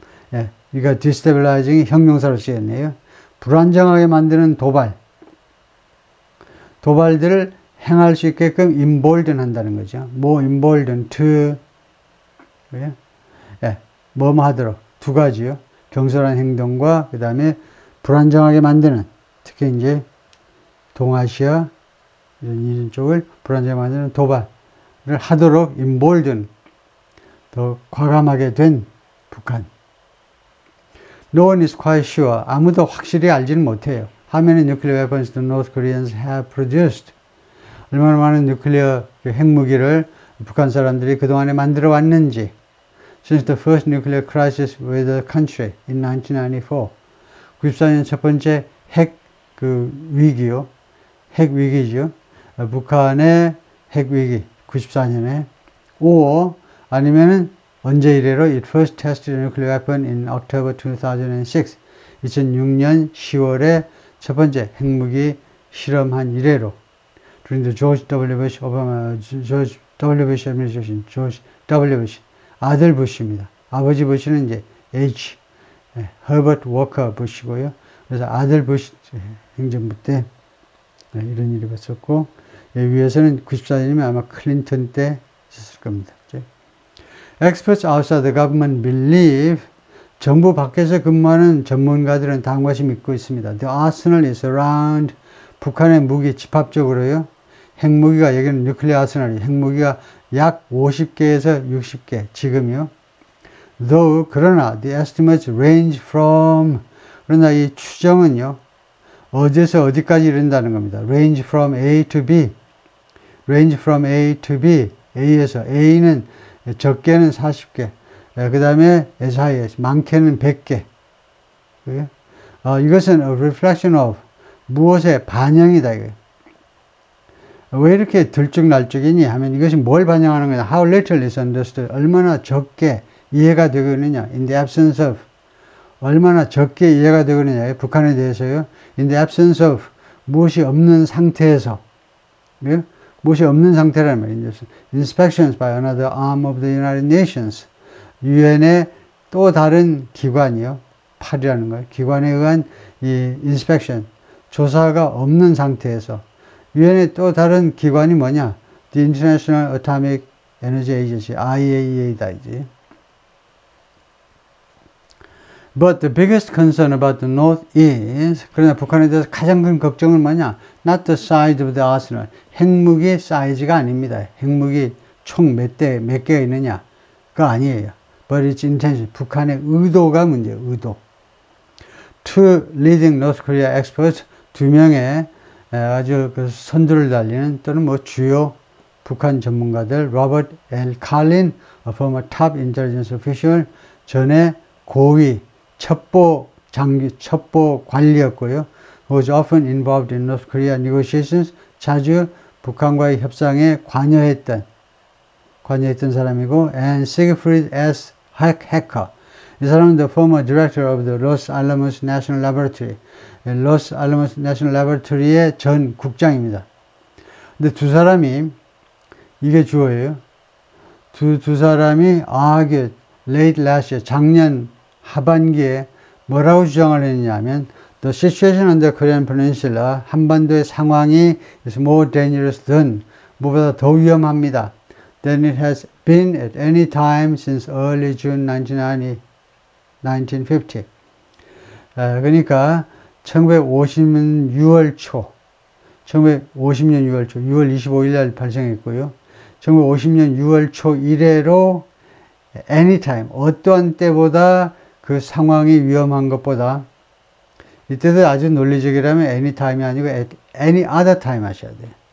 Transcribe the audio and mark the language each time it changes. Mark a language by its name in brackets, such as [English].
[Korean] 그러니까 destabilizing이 형용사로 쓰였네요. 불안정하게 만드는 도발들을 행할 수 있게끔 embolden 한다는 거죠. [English] more embolden to, 뭐뭐 하도록. [Korean] 두 가지요. 경솔한 행동과 그 다음에 불안정하게 만드는, 특히 이제 동아시아 이런 쪽을 불안정하게 만드는 도발을 하도록 embolden, 더 과감하게 된 북한. [English] No one is quite sure. [Korean] 아무도 확실히 알지는 못해요. [English] How many nuclear weapons the North Koreans have produced? [Korean] 얼마나 많은 뉴클리어 핵무기를 북한 사람들이 그동안에 만들어 왔는지. [English] Since the first nuclear crisis with the country in 1994. [Korean] 94년 첫 번째 위기요. 핵 위기죠. 북한의 핵 위기 94년에. [English] or [Korean] 아니면은 언제 이래로 [English] it first tested a nuclear weapon in October 2006. [Korean] 2006년 10월에 첫 번째 핵무기 실험한 이래로. [English] during the George W. Bush George W. Bush administration, George W. [Korean] Bush, 아들 부시입니다. 아버지 부시는 이제 Herbert Walker 부시고요. 그래서 아들 부시 행정부 때 이런 일이 있었고, 위에서는 94년이면 아마 클린턴 때 있었을 겁니다. [English] Experts outside the government believe, [Korean] 정부 밖에서 근무하는 전문가들은 다음과 같이 믿고 있습니다. [English] The arsenal is around, [Korean] 북한의 무기 집합적으로요. 핵무기가, 여기는 뉴클리어 아스널이, 핵무기가 약 50개에서 60개, 지금요. [English] Though, [Korean] 그러나, [English] the estimates range from, [Korean] 그러나 이 추정은요, 어디에서 어디까지 이른다는 겁니다. [English] range from A to B. range from A to B. [Korean] A에서, A는 적게는 40개, 그 다음에 SIS, 많게는 100개. 이것은 [English] a reflection of, [Korean] 무엇의 반영이다, 이거예요. 왜 이렇게 들쭉날쭉이니 하면 이것이 뭘 반영하는 거냐. [English] How little is understood. [Korean] 얼마나 적게 이해가 되고 있느냐. [English] In the absence of. [Korean] 얼마나 적게 이해가 되고 있느냐. 북한에 대해서요. [English] In the absence of. [Korean] 무엇이 없는 상태에서. 무엇이 없는 상태라는 말이죠. [English] Inspections by another arm of the United Nations. [Korean] 유엔의 또 다른 기관이요. 팔이라는 거예요. 기관에 의한 이 inspection. 조사가 없는 상태에서. 유엔의 또 다른 기관이 뭐냐? [English] The International Atomic Energy Agency, IAEA다, 이제. But the biggest concern about the North is, [Korean] 그러나 북한에 대해서 가장 큰 걱정은 뭐냐? [English] Not the size of the arsenal. [Korean] 핵무기 사이즈가 아닙니다. 핵무기 총 몇 개가 있느냐? 그거 아니에요. [English] But its intention. [Korean] 북한의 의도가 문제예요, 의도. [English] Two leading North Korea experts, [Korean] 두 명의 아주 그 선두를 달리는 또는 뭐 주요 북한 전문가들, 로버트 L. [English] 칼린, a former top intelligence official, [Korean] 전에 고위 첩보 관리였고요. [English] who was often involved in North Korea negotiations, [Korean] 자주 북한과의 협상에 관여했던 사람이고, [English] and Siegfried S. Hecker, [Korean] 이 사람은 [English] the former director of the Los Alamos National Laboratory. [Korean] Los Alamos National Laboratory의 전 국장입니다. 근데 두 사람이, 이게 주어예요. 두 사람이, [English] late last year, [Korean] 작년 하반기에 뭐라고 주장을 했냐면, [English] the situation on the Korean Peninsula, [Korean] 한반도의 상황이 [English] is more dangerous than, [Korean] 무엇보다 더 위험합니다. [English] than it has been at any time since early June 1950. [Korean] 그러니까 1950년 6월 초, 1950년 6월 25일 날 발생했고요. 1950년 6월 초 이래로 anytime, 어떠한 때보다 그 상황이 위험한 것보다, 이때도 아주 논리적이라면 anytime이 아니고 [English] at any other time [Korean] 하셔야 돼요.